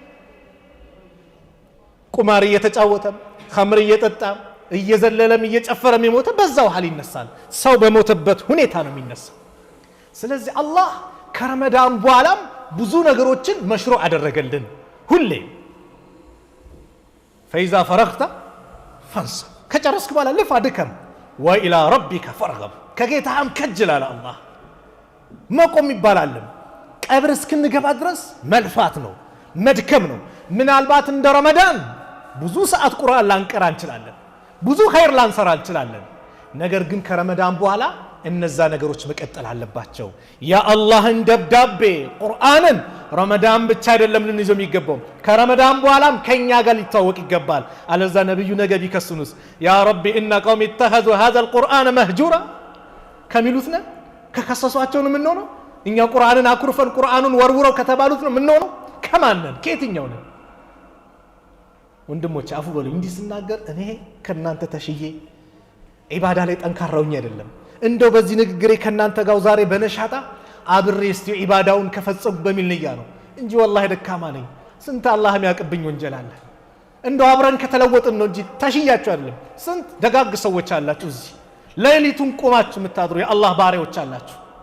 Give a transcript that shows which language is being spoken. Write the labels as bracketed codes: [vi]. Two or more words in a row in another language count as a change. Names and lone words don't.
[am] ቁማር እየተጫወተ ኸምር እየጠጣ እየዘለለም እየጨፈረም የሞተ በዛው ሐል ይነሳል ሰው በሞተበት ሁኔታ ነው የሚነሳው ስለዚህ አላህ ከረመዳን በኋላም ብዙ ነገሮችን መሽሩዕ አደረገልን ሁሌ [ar] فإذا فرغت فانصب [am] ከጨረስክ በኋላ ልፍ አድከም [ar] وإلى ربك فارغب [am] ከጌታም ከጅል አለ አላህ መቆም ይባላል ቀብር እስክንገባ ድረስ መልፋት ነው መድከም ነው ምናልባት እንደ ረመዳን ብዙ ሰዓት ቁርአን ላንቀራ እንችላለን ብዙ ኸይር ላንሰራ እንችላለን ነገር ግን ከረመዳን በኋላ እነዛ ነገሮች መቀጠል አለባቸው ያ አላህን ደብዳቤ ቁርአንን ረመዳን ብቻ አይደለም ልንይዘው የሚገባው ከረመዳን በኋላም ከኛ ጋር ሊታወቅ ይገባል አለዛ ነብዩ ነገ ቢከሱንስ [ar] يا رب إن قومي اتخذوا هذا القرآن مهجورا [am] ከሚሉት ነው ከከሰሷቸው ነው ምን ነው እኛ ቁርአንን አኩርፈን ቁርአኑን ወርውረው ከተባሉት ነው ምን ነው ከማንን ከየትኛው ነው ወንድሞች አፉ በሉ እንዲህ ስናገር እኔ ከናንተ ተሽዬ ኢባዳ ላይ ጠንካራውኝ አይደለም እንደው በዚህ ንግግሬ ከናንተ ጋር ዛሬ በነሻጣ አብሬ እስቲ ኢባዳውን ከፈጸሙ በሚል ንያ ነው እንጂ ወላሂ ደካማ ነኝ ስንት አላህ የሚያቀብኝ ወንጀል አለ እንደው አብረን ከተለወጥን ነው እንጂ ተሽያችሁ አይደለም ስንት ደጋግ ሰዎች አላችሁ እዚህ ሌሊቱን ቆማችሁ የምታድሩ የአላህ ባሪያዎች አላችሁ